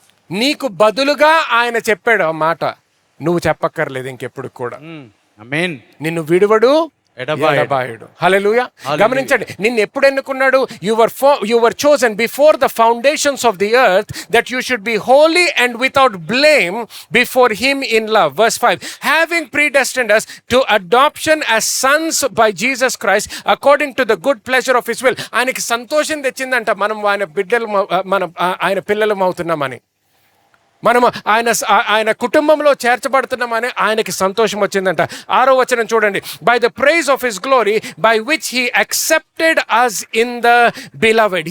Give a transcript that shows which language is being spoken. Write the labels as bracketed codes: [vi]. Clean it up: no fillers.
[te] నీకు బదులుగా ఆయన చెప్పాడు ఆ మాట, నువ్వు చెప్పక్కర్లేదు ఇంకెప్పుడు కూడా. ఆమేన్. నిన్ను విడువడు, ఎడబాయడు. హల్లెలూయా. గమనించండి, నిన్ను ఎప్పుడు ఎన్నుకున్నాడు? [en] You were chosen before the foundations of the earth that you should be holy and without blame before him in love. Verse 5, having predestined us to adoption as sons by Jesus Christ according to the good pleasure of his will. [te] ఆయనకి సంతోషం తెచ్చిందంట మనం ఆయన బిడ్డలు, మనం ఆయన పిల్లలం అవుతున్నామని, మనము ఆయన కుటుంబంలో చేర్చబడుతున్నామని ఆయనకి సంతోషం వచ్చిందంట. 6వ వచనం చూడండి. [en] By the praise of his glory by which he accepted us in the beloved.